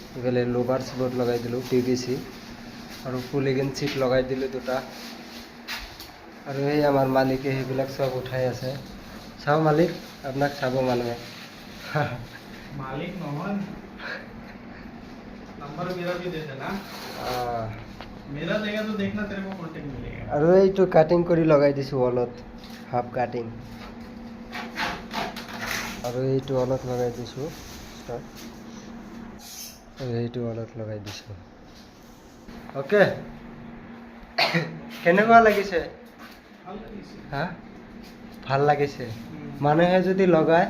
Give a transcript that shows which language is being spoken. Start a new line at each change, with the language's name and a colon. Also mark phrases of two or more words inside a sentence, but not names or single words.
Assamese: ইফালে লোভাৰ্ছ বোৰ্ড লগাই দিলোঁ PVC আৰু পুলিগিন চিট লগাই দিলোঁ দুটা আৰু এই আমাৰ মালিকে সেইবিলাক চব উঠাই আছে চাও মালিক আপোনাক চাব মানুহে
Hindi: मालिक मोहन नंबर मेरा भी दे देना मेरा देगा तो देखना तेरे को कांटेक्ट मिलेगा
Assamese: আৰু এইটো কাটিং কৰি লগাই দিছোঁ ৱালত হাফ কাটিং আৰু এইটো ৱালত লগাই দিছোঁ আৰু এইটো ৱালত লগাই দিছোঁ ওকে কেনেকুৱা লাগিছে হা ভাল লাগিছে মানুহে যদি লগায়